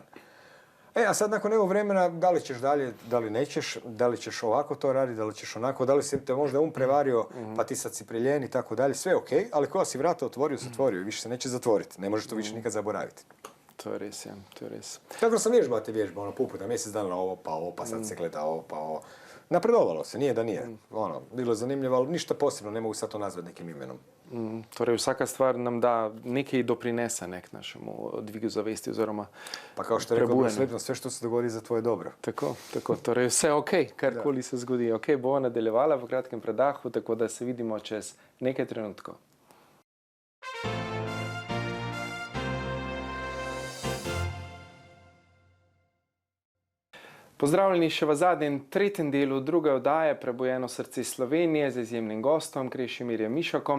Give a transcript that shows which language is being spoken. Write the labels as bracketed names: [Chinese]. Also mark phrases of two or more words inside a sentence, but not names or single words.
[Croatian] A sad nakon nekog vremena, da li ćeš dalje, da li nećeš, da li ćeš ovako to raditi, da li ćeš onako, da li si te možda prevario, pa ti sad si priljen i tako dalje, sve ok, ali koja si vrata otvorio, zatvorio i više se neće zatvoriti. Ne možeš to više nikad zaboraviti. [Slovenian] To je res, ja, to je res. [Croatian] Tako da sam vježbao te vježbe, puta, mjesec dana ovo, pa sad se gleda ovo, pa ovo. Napredovalo se, nije da nije. Bilo je zanimljivo, ali ništa posebno, ne mogu sad to nazvati nekim imenom. [Slovenian] Torej vsaka stvar nam da nekaj doprinese našemu dvigu zavesti oziroma [Croatian] pa kao što je rekao Bruce Lipton, sve što se dogodi za tvoje dobro. Tako. [Slovenian] Torej vse ok, karkoli se zgodi. Ok, bova nadaljevala v kratkem predahu, tako da se vidimo čez nekaj trenutkov. Pozdravljeni še v zadnjem, tretjem delu druge oddaje Prebujeno srce Slovenije z izjemnim gostom Krešimirjem Mišakom.